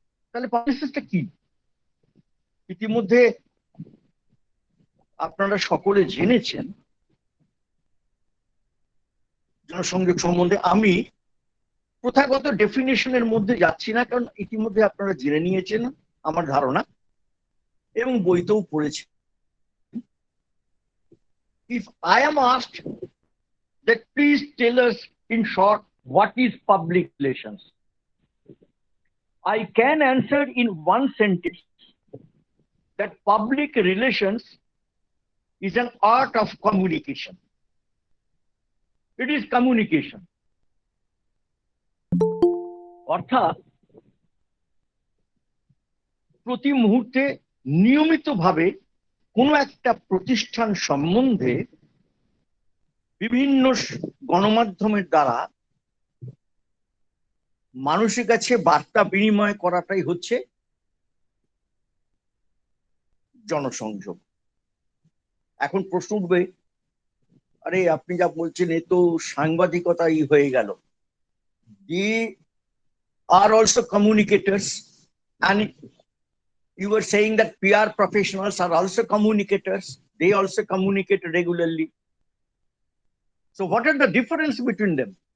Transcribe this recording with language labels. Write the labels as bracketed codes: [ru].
[bn] তাহলে পাবলিসিটিটা কি? ইতিমধ্যে আপনারা সকলে জেনেছেন জনসংযোগ সম্বন্ধে। আমি প্রথাগত ডেফিনেশনের মধ্যে যাচ্ছি না, কারণ ইতিমধ্যে আপনারা জেনে নিয়েছেন আমার ধারণা, এবং বইতেও পড়েছেন। [en] If I am asked that please tell us in short what is public relations, I can answer in one sentence that public relations is an art of communication. It is communication. [bn] অর্থাৎ প্রতি মুহূর্তে নিয়মিতভাবে কোনো একটা প্রতিষ্ঠান সম্বন্ধে বিভিন্ন গণমাধ্যমের দ্বারা মানুষের কাছে বার্তা বিনিময় করাটাই হচ্ছে জনসংযোগ। এখন প্রশ্ন উঠবে, আরে আপনি যা বলছেন এ তো সাংবাদিকতাই হয়ে গেল। [en] They are also communicators, and you were saying that PR professionals are also communicators. They also communicate regularly. So what are the difference between them?